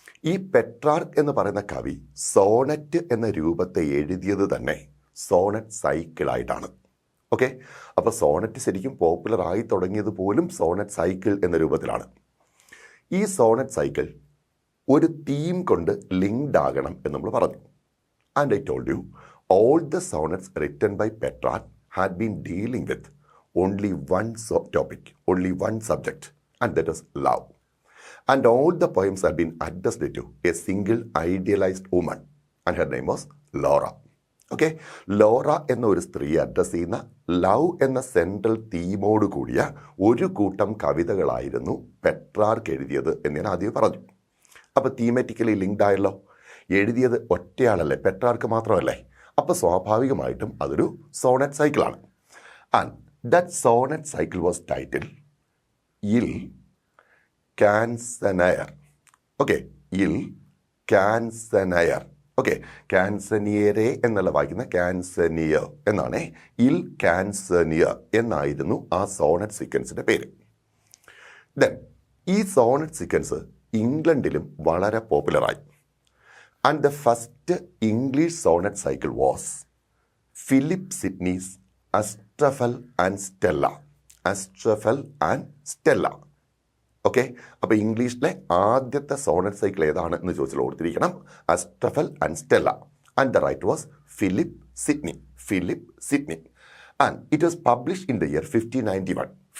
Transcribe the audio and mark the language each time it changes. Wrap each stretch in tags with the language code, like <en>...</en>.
<ml>ഈ പെട്രാർക്ക് എന്ന് പറയുന്ന കവി സോണറ്റ് എന്ന രൂപത്തെ എഴുതിയത് തന്നെ സോണറ്റ് സൈക്കിളായിട്ടാണ്. ഓക്കെ, അപ്പോൾ സോണറ്റ് ശരിക്കും പോപ്പുലർ ആയി തുടങ്ങിയത് പോലും സോണറ്റ് സൈക്കിൾ എന്ന രൂപത്തിലാണ്. ഈ സോണറ്റ് സൈക്കിൾ ഒരു തീം കൊണ്ട് ലിങ്ക്ഡ് ആകണം എന്ന് നമ്മൾ പറഞ്ഞു.</ml> <en>And I told you, all the sonnets written by Petrarch had been dealing with only one topic, only one subject, and that is love. And all the poems had been addressed to a single idealized woman, and her name was Laura.</en> <ml>Okay, Laura എന്ന ഒരു സ്ത്രീ address ചെയ്യുന്ന love എന്ന central തീമോട് കൂടിയ ഒരു കൂട്ടം കവിതകളായിരുന്നു Petrarch എഴുതിയത് എന്ന് ഞാൻ ആദ്യം പറഞ്ഞു. അപ്പോൾ തീമാറ്റിക്കലി ലിങ്ക്ഡ് ആയല്ലോ. എഴുതിയത് ഒറ്റയാളല്ലേ, പെട്രാർക്ക് മാത്രമല്ലേ. അപ്പോൾ സ്വാഭാവികമായിട്ടും അതൊരു സോണറ്റ് സൈക്കിളാണ്.</ml> <en>And that sonnet cycle was title Il Canzoniere.</en> <ml>ഓക്കെ, ഇൽ കാൻസനയർ. ഓക്കെ, കാൻസനിയറെ എന്നല്ല വായിക്കുന്ന കാൻസനിയർ എന്നാണ്. ഇൽ കാൻസനിയർ എന്നായിരുന്നു ആ സോണറ്റ് സീക്വൻസിൻ്റെ പേര്. ദെൻ ഈ സോണറ്റ് സീക്വൻസ് ഇംഗ്ലണ്ടിലും വളരെ പോപ്പുലറായി.</ml> <en>And the first English sonnet cycle was Philip Sidney's Astrophel and Stella. Astrophel and Stella.</en> <ml>Okay, അപ്പോൾ ഇംഗ്ലീഷിലെ ആദ്യത്തെ സോണറ്റ് സൈക്കിൾ ഏതാണ് എന്ന് ചോദിച്ചാൽ ഓർത്തിരിക്കണം, അസ്ട്രഫൽ and Stella.</ml> <en>And the writer was Philip Sidney. Philip Sidney. And it was published in the year 1591.</en>